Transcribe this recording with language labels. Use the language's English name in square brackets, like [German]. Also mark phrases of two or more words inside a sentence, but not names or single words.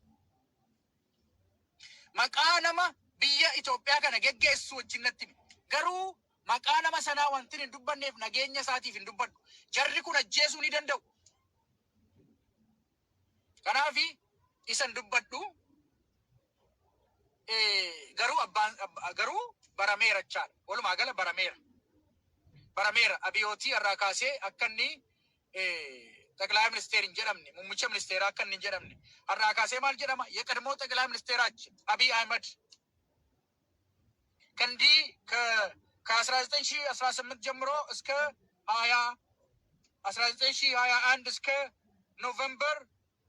[Oromo] Maqaa nama biyya Itoophiyaa kana geggeessu wajjinnatti garuu maqaa nama sanaa wanti hin dubbanneef nageenya isaatiif hin dubbadhu. Jarri kun ajjeesuu ni danda'u. Kanaafi isan dubbadhu garuu barameera jechaadha. Walumaa gala barameera abiyootii irraa kaasee akka inni [Amharic] ጠቅላይ ሚኒስቴር [Oromo] hin jedhamne muummicha ministeeraa akka inni hin jedhamne irraa kaasee maal jedhama [Amharic] የቀድሞ ጠቅላይ ሚኒስቴራችን አብይ አህመድ ከእንዲህ ከ1918 ጀምሮ እስከ 1921 እስከ ኖቬምበር